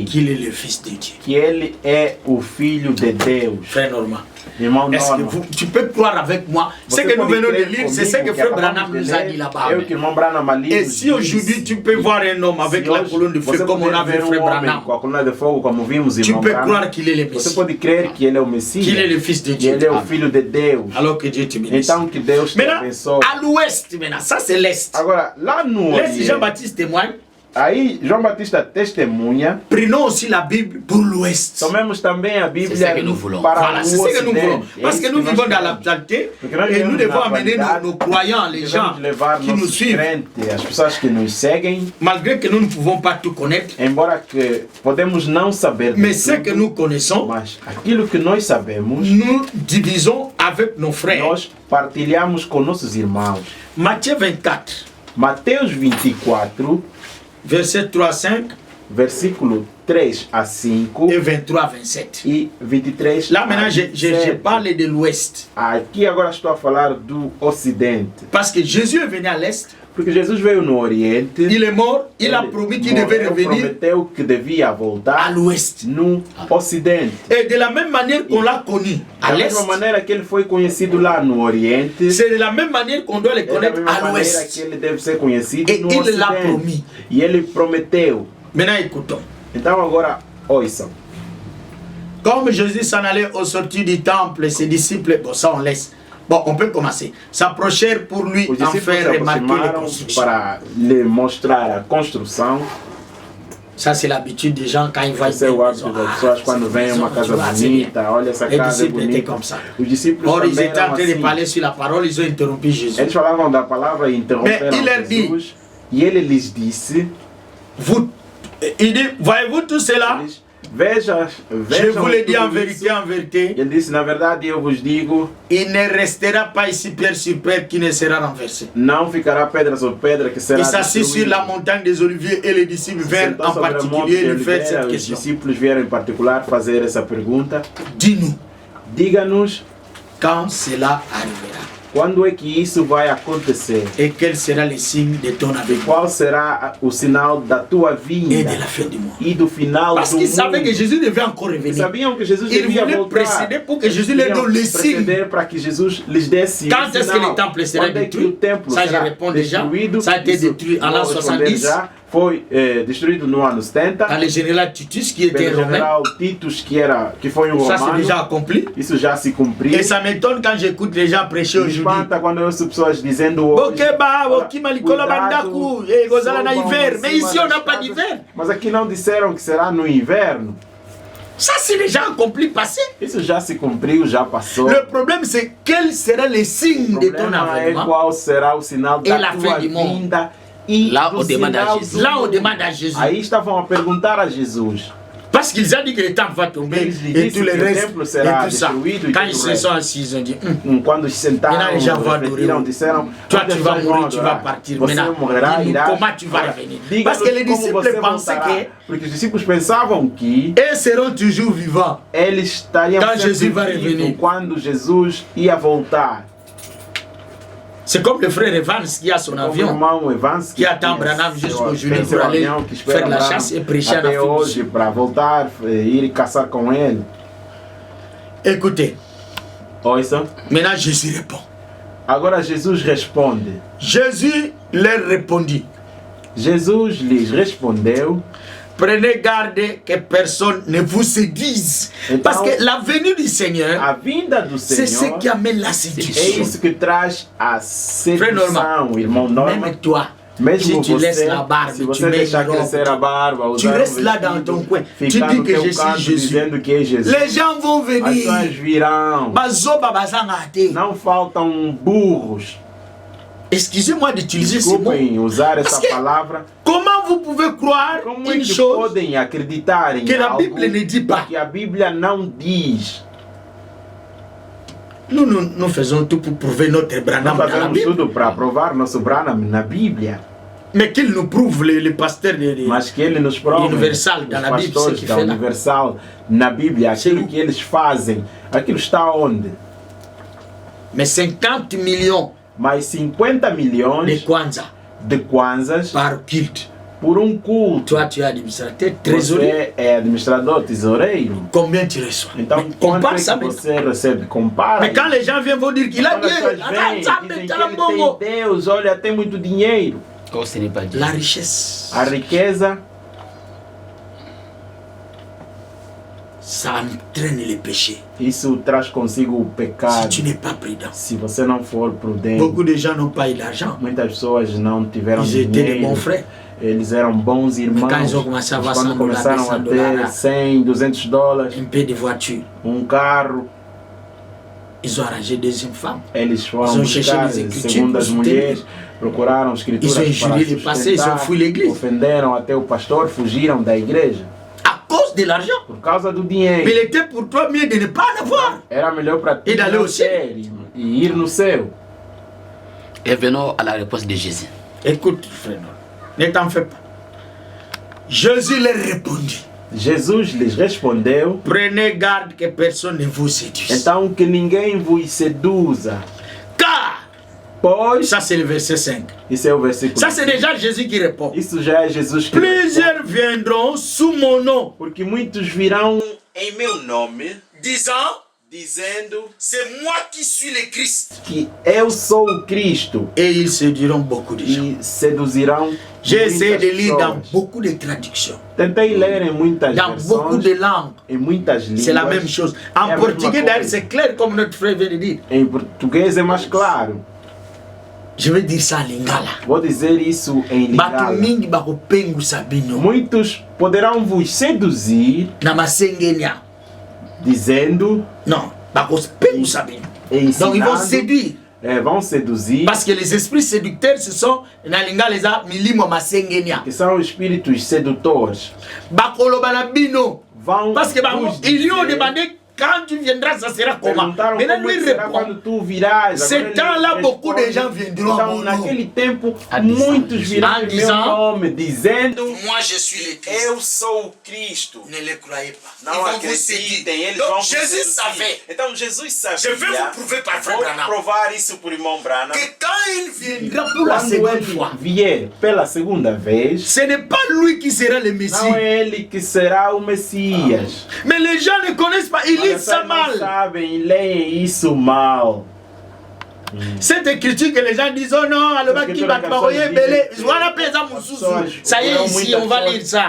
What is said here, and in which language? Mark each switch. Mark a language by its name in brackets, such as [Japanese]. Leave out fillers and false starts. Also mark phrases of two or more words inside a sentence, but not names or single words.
[French] Qu'il est le Fils de Dieu. [Portuguese] Que ele é o Filho de Deus. [French] Frère Normand. Est-ce que tu peux croire avec moi? Ce que nous venons de lire, c'est ce que Frère Branham nous a dit là-bas. Et si aujourd'hui tu peux voir un homme avec la colonne de feu comme on a vu Frère Branham, tu peux croire qu'il est le Messie. [Portuguese] Você pode crer que ele é o Messias. [French] Qu'il est le Fils de Dieu. [Portuguese] Ele é o Filho de Deus. [French] Alors que Dieu te bénisse. [Portuguese] Então que Deus te abençoe. [French] À l'ouest maintenant, ça c'est l'est. [Portuguese] Agora lá no [French] l'est, Jean-Baptiste témoigne. [Portuguese] Aí João Batista testemunha. [French] Prenons aussi la Bible pour l'ouest. [Portuguese] Tomemos também a Bíblia [French] para voilà, c'est ce que nous voulons. Parce que nous vivons dans la totalité et nous devons amener nos croyants, les gens qui nous suivent. [Portuguese] As pessoas que nos seguem. [French] Malgré que nous ne pouvons pas tout connaître. [Portuguese] Embora que podemos não saber. [French] Mais ce que nous connaissons. [Portuguese] Mas aquilo que nós sabemos. [French] Nous divisons avec nos frères. [Portuguese] Nós partilhamos com nossos irmãos. [French] Matthieu 24. [Portuguese] Mateus 24. [French] Verset 3 à 5. [Portuguese] Versículo 3 a 5. [French] Et 23 à 27. [Portuguese] E 23 [French] Là maintenant, je parle de l'ouest. [Portuguese] Aqui agora estou a falar do ocidente. [French] Parce que Jésus est venu à l'est. [Portuguese] Porque Jesus veio no Oriente. [French] Il est mort. Il a promis qu'il devait revenir. [Portuguese] Prometeu que devia voltar [French] à l'ouest. [Portuguese] No Ocidente. [French] Et de la même manière qu'on l'a connu à l'est. [Portuguese] Da mesma maneira que ele foi conhecido lá no Oriente. [French] C'est de la même manière qu'on doit le connaître à l'ouest. [Portuguese] Que ele deve ser conhecido [French] et [Portuguese] no [French] il [Portuguese] Ocidente. [French] l'a promis. [Portuguese] E ele prometeu. [French] Maintenant écoutons. [Portuguese] Então agora ouçam. [French] Comme Jésus s'en allait au sortir du temple, ses disciples, bon ça on laisse. Bon, on peut commencer. S'approchèrent pour lui en faire remarquer les constructions. [Portuguese] Para lhe mostrar a construção. [French] Ça c'est l'habitude des gens quand ils voient une maison. [Portuguese] Quando vem uma casa bonita, olha essa casa bonita. [French] Comme ça. [Portuguese] Os discípulos [French] or ils étaient en train de parler sur la parole, ils ont interrompu Jésus. [Portuguese] Eles falavam da palavra e interromperam Jesus. E ele lhes disse, [French] il dit, voyez-vous tout cela? [Portuguese] Vejam, [French] je vous le dis en vérité. [Portuguese] Ele disse, na verdade eu vos digo, [French] il ne restera pas ici pierre sur pierre qui ne sera renversée. [Portuguese] Não ficará pedra sobre pedra que será. [French] Il s'assit sur la montagne des Oliviers et les disciples vinrent en particulier lui faire cette question. [Portuguese] Os discípulos vieram em particular fazer essa pergunta. [French] Dis-nous, [Portuguese] diga-nos, [French] quand cela arrivera. [Portuguese] Quando é que isso vai acontecer? [French] Et quel sera le signe de ton avènement? [Portuguese] Qual será o sinal da tua vinda? [French] Et de la fin du monde. [Portuguese] E do final [French] Parce qu'ils savaient que Jésus devait encore revenir. [Portuguese] Sabiam que Jesus [French] Ils [Portuguese] devia [French] voulaient [Portuguese] voltar. [French] précéder pour que Jésus leur donne les signes. [Portuguese] Para que Jesus lhes desse [French] Quand est-ce que le temple sera détruit? Ça, je réponds déjà. Ça a été détruit en l'an 70. [Portuguese] Foi destruído no ano 70. [French] Par le général Titus qui était romain. [Portuguese] Général Titus que foi um romano. [French] Ça c'est déjà accompli. [Portuguese] Isso já se cumpriu. [French] Et ça m'étonne quand j'écoute les gens prêcher aujourd'hui. [Portuguese] Quando eu ouço pessoas dizendo hoje. [French] Mais ici on n'a pas d'hiver. [Portuguese] Mas aqui não disseram que será no inverno. [French] Ça c'est déjà accompli, passé. [Portuguese] Isso já se cumpriu, já passou. [French] Le problème c'est quel sera le signe de ton avènement? [Portuguese] Qual será o sinal da tua vinda? E [French] lá on demande à Jésus. Là on demande à Jésus. [Portuguese] Aí estavam a perguntar a Jesus. [French] Parce qu'ils ont dit que le temple va tomber et tout le reste et tout ça. Quand ils se sont assis, ils ont dit [Portuguese] quando se sentaram, [French] maintenant les gens vont adorer. Toi tu vas mourir, tu vas partir. Maintenant, comment tu vas revenir? Parce que les disciples pensaient que [Portuguese] porque os discípulos pensavam que [French] eles seront toujours vivants [Portuguese] eles estariam [French] quand Jésus va revenir. [Portuguese] Quando Jesus ia voltar. [French] C'est comme le frère Evans qui a son avion, qui attend Branham jusqu'aujourd'hui pour aller faire la chasse et prêcher en Afrique. [Portuguese] Para voltar, ir caçar com ele. [French] Écoutez, [Portuguese] ouça. [French] Maintenant Jésus répond. [Portuguese] Agora Jesus responde. [French] Jésus leur répondit. [Portuguese] Jesus lhes respondeu. [French] Prenez garde que personne ne vous séduise. Então, parce que la venue du Seigneur, [Portuguese] a vinda do Senhor, [French] c'est ce qui amène la séduction. [Portuguese] É isso que traz a sedução, irmão Norman. [French] Même toi, [Portuguese] mesmo [French] si tu laisses la barbe, [Portuguese] se você deixar crescer a barba, [French] tu restes là dans ton coin, tu dis que je suis Jésus. Les gens vont venir. [Portuguese] As pessoas virão. Não faltam burros. [French] Excusez-moi d'utiliser ce mot. [Portuguese] Usar essa palavra. [French] Comment vous pouvez croire une chose [Portuguese] podem acreditar em [French] que la Bible ne dit pas? [Portuguese] Que a Bíblia não diz. [French] Nous faisons tout pour prouver notre Branham dans la Bible. [Portuguese] Tudo para provar nosso Branham na Bíblia. [French] Mais qu'il nous prouve les pasteurs [Portuguese] Mas que ele nos prove, [French] Universal dans la Bible, ce qu'il fait là. [Portuguese] Universal na Bíblia, aquilo que eles fazem, aquilo está onde? [French] Mais 50 millions [Portuguese] mais 50 milhões de kwanzas [French] par culte. [Portuguese] Por culto. [French] Toi, tu es administrateur, trésorier. [Portuguese] Você é administrador, tesoureiro. [French] Combien tu reçois? [Portuguese] Então, quanto é que você recebe? Compara. [French] Mais quand les gens viennent vont dire qu'il a [Portuguese] Deus, olha, tem muito dinheiro. [French] Oh, ce n'est pas Dieu. La richesse. [Portuguese] A riqueza. [French] Ça entraîne le péché. [Portuguese] Isso traz consigo o pecado. [French] Si tu n'es pas prudent. [Portuguese] Se você não for prudente. [French] Beaucoup de gens n'ont pas eu l'argent. [Portuguese] Muitas pessoas não tiveram dinheiro. [French] Ils étaient de bons frères. [Portuguese] Eles eram bons irmãos. [French] Quand ils ont commencé à avoir [Portuguese] quando começaram a ter 100, 200 dólares. [French] Un peu de voiture. [Portuguese] Carro. [French] Ils ont arrangé deuxième femme. [Portuguese] Eles foram buscar segundas mulheres. Procuraram escrituras para sustentar. [French] Ils ont fui l'église. [Portuguese] Ofenderam até o pastor, fugiram da igreja. [French] Cause de l'argent. [Portuguese] Por causa do dinheiro. [French] Mais il était pour toi mieux de ne pas en avoir. [Portuguese] Era melhor para ti [French] d'aller au ciel [Portuguese] e ir no céu. [French] Et venons à la réponse de Jésus. Écoute, frère, ne t'en fais pas. Jésus leur répondit. [Portuguese] Jesus lhes respondeu. [French] Prenez garde que personne ne vous séduise. [Portuguese] Então que ninguém vos seduza. Pois, [French] ça c'est le verset 5. [Portuguese] Isso é o versículo. [French] Ça c'est déjà Jésus qui répond. [Portuguese] Isso já é Jesus que [French] Plusieurs viendront sous mon nom. [Portuguese] Porque muitos virão em meu nome, dizendo, [French] c'est moi qui suis le Christ. [Portuguese] Que eu sou o Cristo. [French] Et ils séduiront beaucoup de gens. [Portuguese] E seduzirão. [French] J'ai essayé de lire dans beaucoup de traductions. [Portuguese] Tentei ler em muitas [French] dans [Portuguese] versões, [French] beaucoup de langues. [Portuguese] Em muitas línguas. [French] C'est la même chose. En portugais d'ailleurs c'est clair comme notre frère vient de dire. [Portuguese] Em português é mais claro. [French] Je vais dire ça en lingala. [Portuguese] Vou dizer isso em lingala. Muitos poderão vos seduzir. Dizendo. [French] Non. Donc ils vont séduire. [Portuguese] Vão seduzir. [French] Parce que les esprits séducteurs ce sont [Lingala] na lingala eza milimo masengenia. [Portuguese] Que são espíritos sedutores. [Lingala] Bakoloba na bino. [French] Parce que ils lui ont demandé quand tu viendras, ça sera comment? Maintenant, lui répond, ce temps-là, beaucoup de gens viendront à mon nom. [Portuguese] Naquele tempo, muitos virão em meu nome, dizendo: [French] moi je suis le Christ. [Portuguese] Eu sou o Cristo. [French] Ne le croyez pas. [Portuguese] Não acreditem, eles vão [French] Jésus savait. [Portuguese] Então Jesus sabia. [French] Je vais vous prouver par Frère Branham. [Portuguese] Vou provar isso por irmão Branham. [French] Que quand il viendra pour la seconde fois, [Portuguese] vier pela segunda vez, [French] ce n'est pas lui qui sera le Messie. [Portuguese] Não é ele que será o Messias. [French] Mais les gens ne connaissent pas, ils lisent ça mal. [Portuguese] Não sabem e leem isso mal. [French] Cette écriture que les gens disent, oh non, alors qui va travailler, voilà, ça y est, ici, on va lire ça.